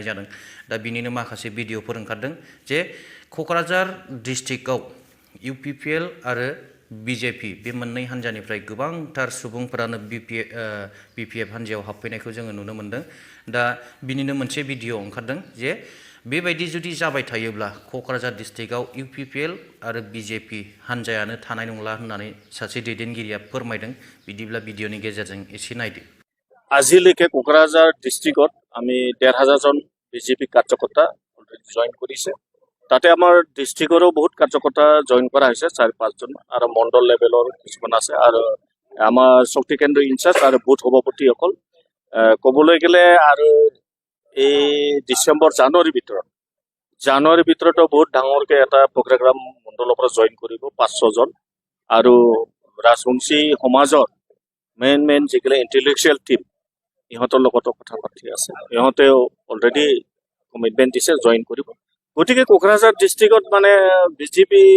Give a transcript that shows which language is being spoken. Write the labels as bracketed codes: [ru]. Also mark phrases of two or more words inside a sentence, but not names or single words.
[brx] जादों दा बिनिनो माखासे भिडिअफोर ओंखारदों जे क'क्राझार डिस्ट्रिक्टआव UPPL आरो BJP बे मोननै हान्जानिफ्राय गोबांथार सुबुंफोरानो BPF हान्जायाव हाबफैनायखौ जोङो नुनो मोन्दों दा बिनिनो मोनसे भिडिअ ओंखारदों जे बेबायदि जुदि जाबाय थायोब्ला क'क्राझार डिस्ट्रिक्टआव UPPL आरो BJP हान्जायानो थानाय नंला होननानै सासे दैदेनगिरिया फोरमायदों बिदिब्ला भिडिअनि गेजेरजों एसे नायदो [as] আজিলৈকে কোকৰাঝাৰ ডিষ্ট্ৰিক্টত আমি ১,৫০০ জন BJP কাৰ্যকৰ্তা জইন কৰিছে তাতে আমাৰ ডিষ্ট্ৰিক্টৰো বহুত কাৰ্যকৰ্তা জইন কৰা হৈছে ৪-৫ জন আৰু মণ্ডল লেভেলৰ কিছুমান আছে আৰু আমাৰ শক্তি কেন্দ্ৰ ইনচাৰ্জ আৰু বুথ সভাপতিসকল ক'বলৈ গ'লে আৰু এই ডিচেম্বৰ জানুৱাৰীৰ ভিতৰতো বহুত ডাঙৰকৈ এটা প্ৰগ্ৰাম মণ্ডলৰ পৰা জইন কৰিব ৫০০ জন আৰু ৰাজবংশী সমাজৰ মেইন যিগিলা [en] intellectual team [as] ইহঁতৰ লগতো কথা পাতি আছে ইহঁতেও [en] already commitment [as] দিছে জইন কৰিব গতিকে কোকৰাঝাৰ ডিষ্ট্ৰিক্টত মানে BJP